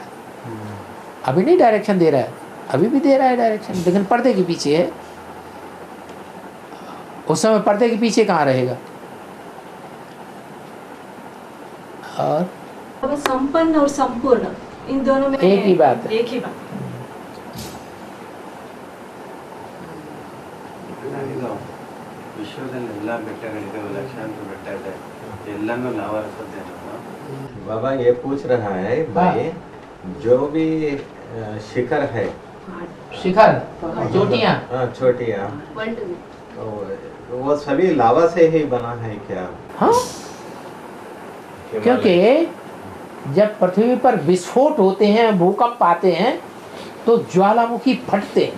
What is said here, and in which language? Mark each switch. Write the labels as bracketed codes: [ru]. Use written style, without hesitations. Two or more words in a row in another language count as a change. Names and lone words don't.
[hi] अभी नहीं डायरेक्शन दे रहा है, अभी भी दे रहा है डायरेक्शन, लेकिन पर्दे के पीछे है। उस समय पर्दे के पीछे कहाँ रहेगा? और संपन्न और संपूर्ण, इन दोनों में एक ही बात है। एक ही बात। [kn] ವಿಶ್ವದಲ್ಲಿ ಎಲ್ಲ ಬೆಟ್ಟಗಳಿದೆ, ಲಕ್ಷಾಂತರ ಬೆಟ್ಟ ಇದೆ, ಎಲ್ಲಾನು ಲಾವಾರಸದ್ದೇನೋ। [hi] बाबा ये पूछ रहा है भाई, जो भी शिखर है, शिखर चोटियाँ, चोटियाँ, वो सभी लावा से ही बना है क्या? हाँ, क्योंकि जब पृथ्वी पर विस्फोट होते हैं, भूकंप आते हैं, तो ज्वालामुखी फटते हैं।